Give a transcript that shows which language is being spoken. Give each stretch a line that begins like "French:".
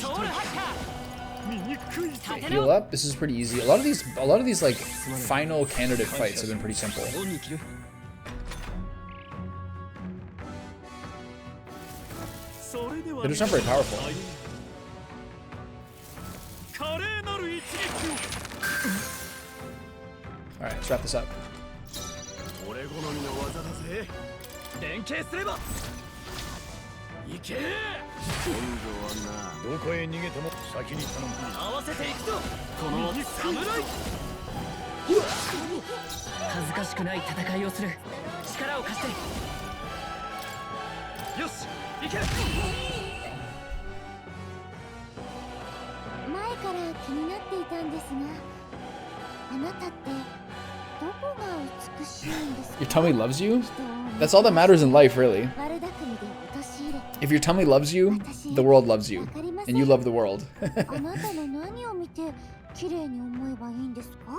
Japanese: ソウルハッカー醜いぜ。
English: Heal up. This is pretty easy. A lot of these like final candidate fights have been pretty simple.
Japanese: 恩に着る。
English: They're just not very powerful.
Japanese: 華麗なる一撃を。
English: All right, let's wrap this up.
Japanese: 俺好みの技だぜ。連携すれば。行け。今度はな。どこへ逃げても先に頼む。合わせていくぞ。この侍。恥ずかしくない戦いをする。力を貸して。よし、行け。前から気になっていたんですが、あなたってどこが美しいんですか？
English: Your tummy loves you? That's all that matters in life, really.
Japanese: 悪巧みで陥れ。
English: If your tummy loves you, the world loves you, and you love the world.
Japanese: あなたの何を見て綺麗に思えばいいんですか？